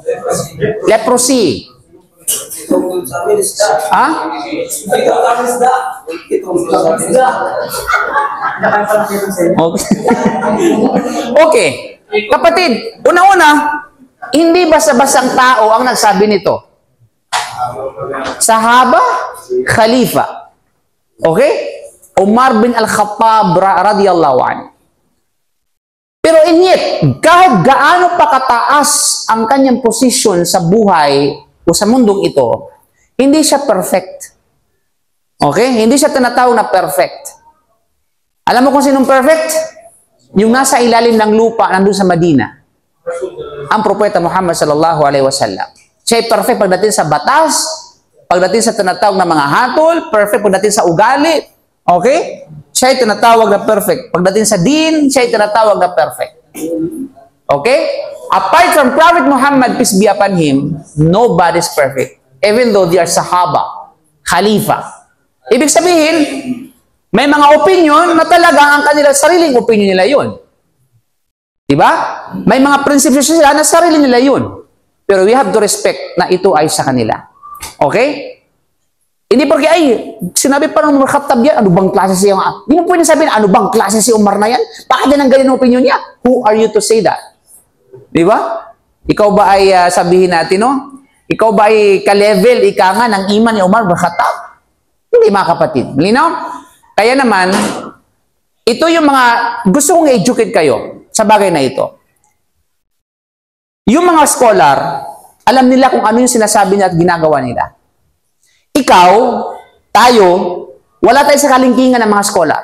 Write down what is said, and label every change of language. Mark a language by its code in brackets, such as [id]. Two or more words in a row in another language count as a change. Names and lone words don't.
[en] Leprosy. Okay. [tl] Kapatid, una-una, hindi basta-bastang tao ang nagsabi nito. [ar] صحابة خليفة. [tl] Okay? Umar bin Al-Khattab [ar] رضي الله عنه. [tl] Pero yet, kahit gaano pa kataas ang kanyang posisyon sa buhay o sa mundong ito, hindi siya perfect. Okay? Hindi siya tinatawag na perfect. Alam mo kung sinong perfect? Yung nasa ilalim ng lupa nandun sa Madina. Ang propeta Muhammad [ar] صلى الله عليه وسلم. [tl] Siya ay perfect pagdating sa batas, pagdating sa tinatawag na mga hatol, perfect pagdating sa ugali. Okay? Siya ay tinatawag na perfect. Pagdating sa din, siya ay tinatawag na perfect. Okay? [en] Apart from Prophet Muhammad, peace be upon him, nobody is perfect. Even though they are [ar] صحابة خليفة. [tl] Ibig sabihin, may mga opinion na talaga ang kanila, sariling opinion nila yun. Diba? May mga prinsipyo sila na sarili nila yun. Pero [en] we have to respect [tl] na ito ay sa kanila. Okay? Hindi porque, ay, sinabi pa ng Umar Khattab yan, ano bang klase siya? Hindi mo pwede sabihin, ano bang klase si Umar na yan? Bakit yan ang ganyan opinion niya? [en] Who are you to say that? [tl] Di ba? Ikaw ba ay sabihin natin, no? Ikaw ba ay ka-level, ika nga ng iman ni Umar bin Khattab? Hindi, mga kapatid. Malinaw? Kaya naman, ito yung mga, gusto kong educate kayo sa bagay na ito. Yung mga scholar, alam nila kung ano yung sinasabi nila at ginagawa nila. Ikaw, tayo, wala tayo sa kalingkingan ng mga scholar.